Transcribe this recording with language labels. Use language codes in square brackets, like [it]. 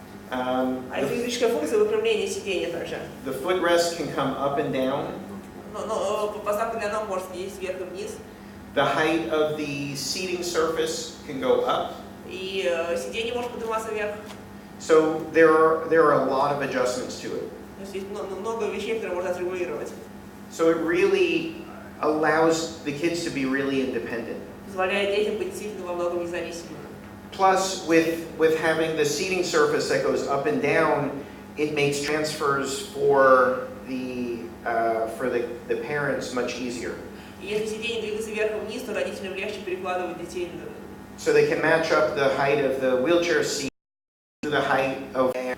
[ru] Электрическая функция выпрямления сидения также. [en] The footrest can come up and down. [ru] Но поставка для ног может есть вверх и вниз. [en] The height of the seating surface can go up. [ru] И сиденье может подниматься вверх. [en] So there are a lot of adjustments to it. [ru] То есть есть много вещей, которые можно отрегулировать. [en] So it really allows the kids to be really independent. [ru] Позволяет детям быть действительно во многом независимыми. [en] Plus, with having the seating surface that goes up and down, it makes transfers for the parents much easier. [ru] И если сиденье двигается вверх и вниз, то родителям легче перекладывать детей. [en] So they can match up the height of the wheelchair seat to the height of.